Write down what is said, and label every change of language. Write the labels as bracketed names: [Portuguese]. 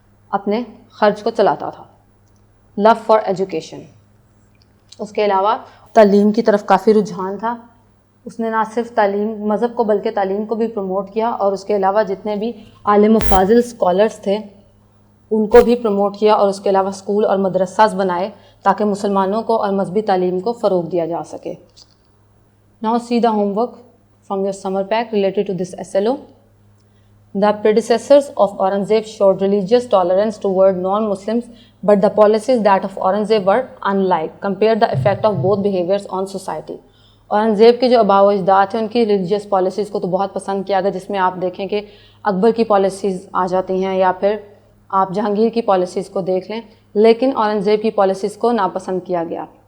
[Urdu] اپنے خرچ کو چلاتا تھا. [English] love for education, [Urdu] اس کے علاوہ تعلیم کی طرف کافی رجحان تھا. اس نے نہ صرف تعلیم مذہب کو بلکہ تعلیم کو بھی پروموٹ کیا, اور اس کے علاوہ جتنے بھی عالم و فاضل اسکالرس تھے ان کو بھی پروموٹ کیا, اور اس کے علاوہ اسکول اور مدرسہ بنائے تاکہ مسلمانوں کو اور مذہبی تعلیم کو فروغ دیا جا سکے. [English] Now see the homework from your summer pack related to this SLO. The predecessors of Aurangzeb showed religious tolerance toward non-Muslims, but the policies that of Aurangzeb were unlike. Compare the effect of both behaviors on society. [Urdu] Aurangzeb کے جو آباء و اجداد ہیں ان کی religious policies کو تو بہت پسند کیا گیا, جس میں آپ دیکھیں کہ اکبر کی پالیسیز آ جاتی ہیں, یا پھر آپ جہانگیر کی پالیسیز کو دیکھ لیں, لیکن اورنگزیب کی پالیسیز کو ناپسند کیا گیا.